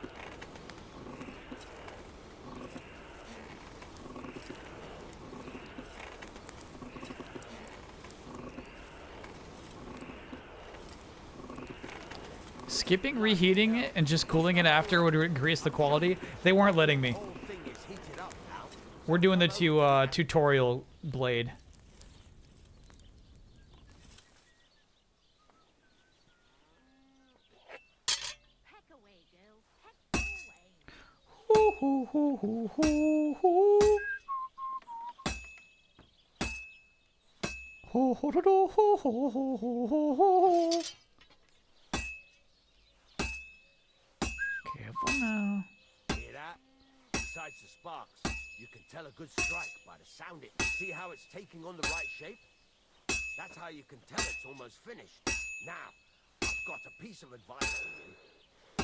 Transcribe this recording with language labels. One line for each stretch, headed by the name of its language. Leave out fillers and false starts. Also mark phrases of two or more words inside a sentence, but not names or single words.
English: Skipping reheating it and just cooling it after would increase the quality. They weren't letting me. We're doing the tutorial blade. Hoo, hoo, hoo, hoo, hoo, hoo. Ho, ho, ho, ho, ho, ho, ho, ho, ho. Careful now. Hear that? Besides the sparks, you can tell a good strike by the sound it. See how it's taking on the right shape? That's how you can tell it's almost finished. Now, I've got a piece of advice for you.